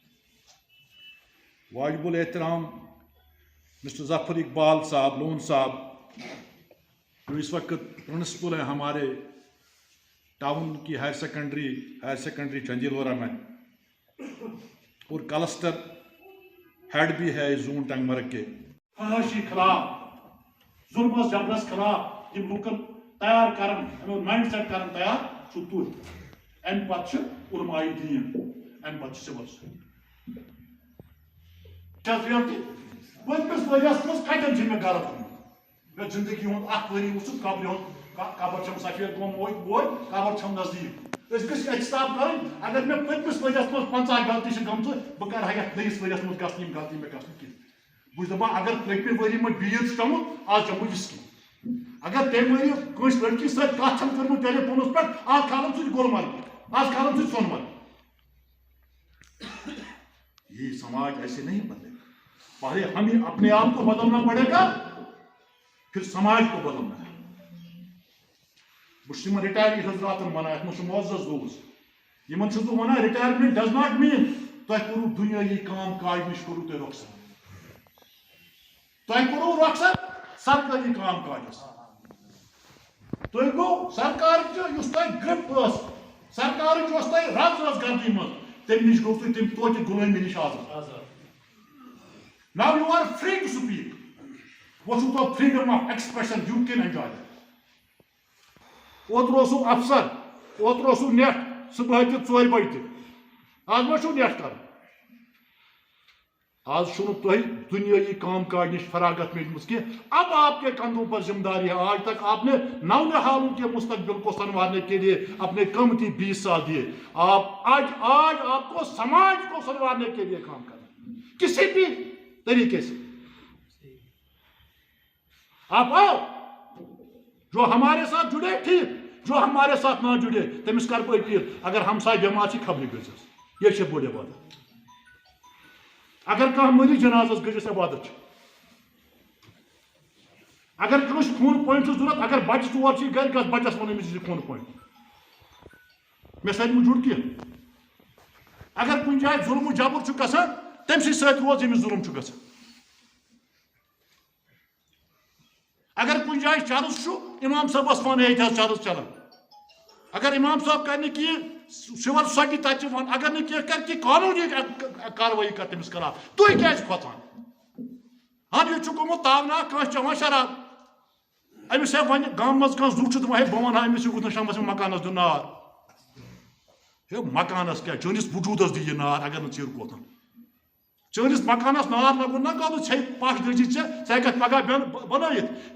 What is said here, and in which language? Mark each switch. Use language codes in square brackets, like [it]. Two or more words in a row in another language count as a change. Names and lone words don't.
[ur] واجب الاحترام مسٹر ظفر اقبال صاحب لون صاحب جو اس وقت پرنسپل ہیں ہمارے ٹاؤن کی [en] higher secondary [ur] چنجیلورہ میں اور [en] cluster head [ur] بھی ہے زون ٹنگ مرگ کے. [ks] فحاشی خلاف ظلم جبرس خلاف یم لوکن تیار کرن مائنڈ سیٹ کرن تیار چھ تھی ام پتہ علماء دین ام پتہ سول پتمس ؤریس مز کتن مے غلط مے زندگی ہند اخ ؤری وچھت قبر ہند قبر چھم سفید گوم ووت قبر چھم نزدیک اس گژھِ احتساب کرٕنۍ اگر مے پتمس ؤریس مز 50 غلطی چھ گٔمژٕ بہٕ کر ہیٚکھ نٔیِس ؤریس مز گژھنہٕ یِم غلطی مے گژھنہٕ کینٛہہ. بہٕ چھُس دپان اگر پٔتمہِ ؤری مےٚ بیٖڑ چھُ چوٚمُت آز چوٚمہٕ بہٕ وِسکی. اگر تمہِ ؤری کٲنٛسہِ لڑکی سۭتۍ کتھ چھم کٔرمٕژ ٹیلی فونس پٮ۪ٹھ آز کھالن سُہ گلمرگ آز کھالن سُہ سۄنمرگ. [ur] یہ سماج ایسے نہیں بدلے. پہلے ہمیں اپنے آپ کو بدلنا پڑے گا پھر سماج کو بدلنا ہے. [ks] بہت ریٹائر حضرات ونان ات معزز دوست یمن چھس بہ ونان [en] retirement does not mean [ks] تہ کرو دنیائی کام کاج نش کرو تہ رخصت. تہ کرو رخصت سرکاری کام کاجس. تہ گو سرکار اس تہ گرپ سرکار اس تہ رز رز گردی من تم نش گو تم توتہ غلٲمی نش آزاد. [en] Now you are free to speak. What is the freedom of expression you can enjoy? [ks] اوتر اوسو افسر اوتر اوسو نیٹ صبح تہ 4 بجے تہ آز ما چھو نیٹ کر. آج چھو تہ دنیائی کام کاج نش فراغت ملمت کی. [ur] اب آپ کے کندھوں پر ذمہ داری ہے. آج تک آپ نے نونہالوں کے مستقبل کو سنوارنے کے لیے اپنے قیمتی 20 سال دیے. آج آپ کو سماج کو سنوارنے کے لیے کام کرنا کسی بھی طریقے سے. آپ آؤ جو ہمارے ساتھ جڑے ٹھیک جو ہمارے ساتھ نہ جڑے [ks] تمس کر بہ اپیل اگر ہمسائے بیمار چھ خبر گژھس یہ بوڑ عبادت. اگر کھانا مری جنازس گژھس عبادت. اگر کنس خون پوائنٹ ضرورت اگر بچہ ژور چھ گھر گھر بچس ون امس خون پوائنٹ مے سۭتۍ جڑ کی. اگر کن جائے ظلم و جبر چھ گژھان تم سی روز امس ظلم چھ گژھان. اگر کن جائے چرس امام صاحبس ون یہ چرس چلان. اگر امام صاحب کر کی [en] civil society [ks] تک ون اگر نہ کی کر کی قانونی کاروائی کر تمس خلاف تھی کیا کھوژان. ہاں یہ گومت تاوناک کھانا چوان شراب امس ہے ون گام مز کھانا زو دپان ہے بہ ونہا امس یہ شامس مکانس دن نار. ہے مکانس کیا چٲنِس وجوٗدس دی یہ نار اگر نہ ژیر کوتان. چٲنِس مکانس نار لگن نا گوٚو ژے پش دٔجِتھ ژٕ ہیٚککھ پگاہ بنٲیِتھ.